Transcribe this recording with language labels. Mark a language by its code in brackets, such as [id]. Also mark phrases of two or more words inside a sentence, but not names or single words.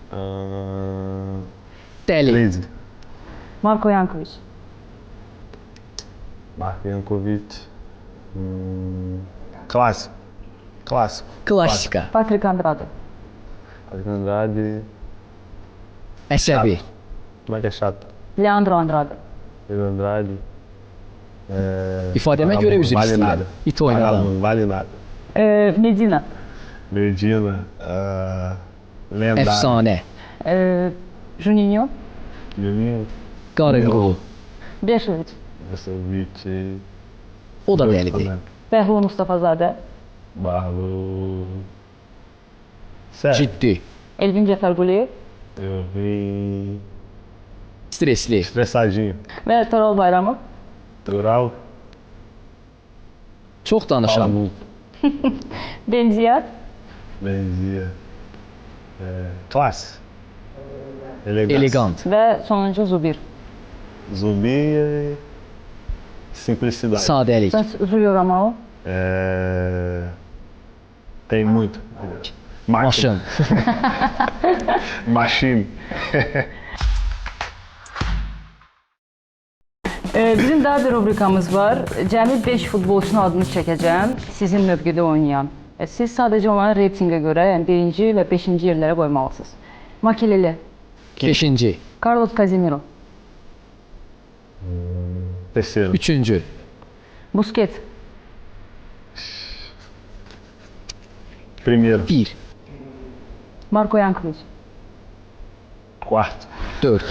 [az] Dəli. Marko Yankoviç. [pt] Marko Yankoviç. Clássico. [az] Klassika. Patrik Andrade. Patrik Andrade. Əsəbi. [pt] Como é que é chato? [az] Leandro Andrade. Leandro Andrade. İfadəmə görə üzr istəyirəm. İt oynadım. [pt] Vale nada. [az] Medina. [pt] Medina. Lendário. [az] Əfsanə. Juninho. Juninho. Qarınqulu. Beşoviç. Beşoviç. O da dəlidir. Bəhlul Mustafazadə. [pt] Barlo. Sério? [az] ciddi, Elvin Cəfərquliyev [pt] Eu vim [az] stresli, [pt] estressadinho. [az] və Toral Bayramov. Tural. çox danışan, Benziyar [pt] Benzia. Classe. Elegância. [az] elegant, və sonuncu Zubir. [pt] Zumbi e simplicidade. [az] sadəlik, Bəs Julio Romao. [pt] Tem muito. [az] maşın, Machine. Bizim daha bir rubrikamız var. Cəmi 5 futbolçunun adını çəkəcəm, sizin mövqedə oynayan. Siz sadəcə onların reytingə görə, yəni 1-ci və 5-ci yerlərə qoymalısınız. Makelele, 5-ci, Carlos Casemiro, [pt] Terceiro. [az] 3-cü, Busquets, [pt] Primeiro. [az] 1, Marco Yankovic, [pt] Quarto. [az] 4,